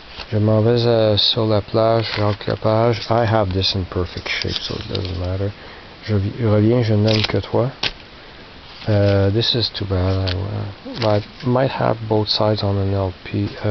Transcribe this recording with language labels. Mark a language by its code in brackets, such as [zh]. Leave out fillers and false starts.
[fr] Je m'en vais sur la plage, Jacques Lepage. [en] I have this in perfect shape, so it doesn't matter. [fr] Je reviens, je n'aime que toi. [en] This is too bad. I might have both sides on an LP.